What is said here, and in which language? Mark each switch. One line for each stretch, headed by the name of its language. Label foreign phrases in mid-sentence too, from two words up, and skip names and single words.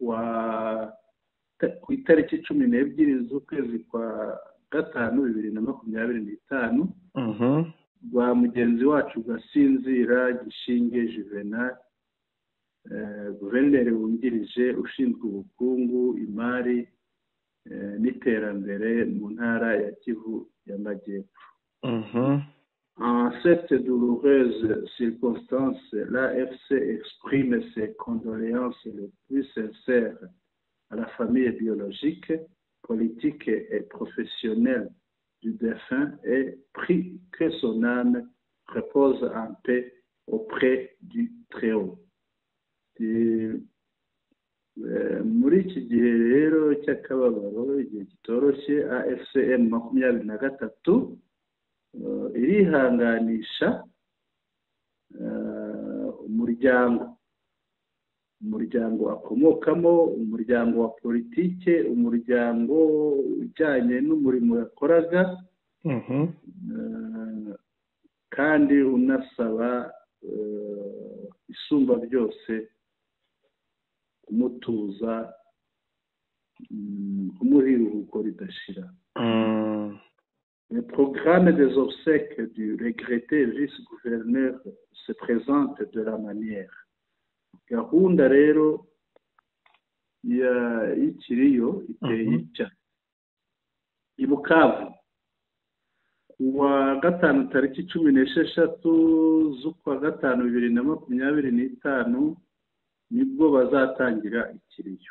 Kinyarwanda: ku itariki 12 z'ukwezi kwa gatanu 2025 rwa mugenzi wacu Gasinzira Gishinge Juvenal, guverineri wungirije ushinzwe ubukungu, imari n'iterambere mu ntara ya Kivu y'Amajyepfo.
French: En cette douloureuse circonstance, l'AFC exprime ses condoléances les plus sincères à la famille biologique, politique et professionnelle du défunt et prie que son âme repose en paix auprès du Très-Haut.
Kinyarwanda: Muri iki gihe rero cy'akababaro, igihe kitoroshye, AFCM 23 irihanganisha umuryango akomokamo, umuryango wa politike, umuryango ujyanye n'umurimo yakoraga, kandi unasaba isumba byose kumutuza, kumuha iruhuko ridashira.
French: Le programme des obsèques du regretté vice-gouverneur se présente de la manière.
Kinyarwanda: Gahunda rero y'ikiriyo iteye itya: i Bukavu kuwa gatanu tariki 16 z'ukwa gatanu 2025 nibwo bazatangira ikiriyo.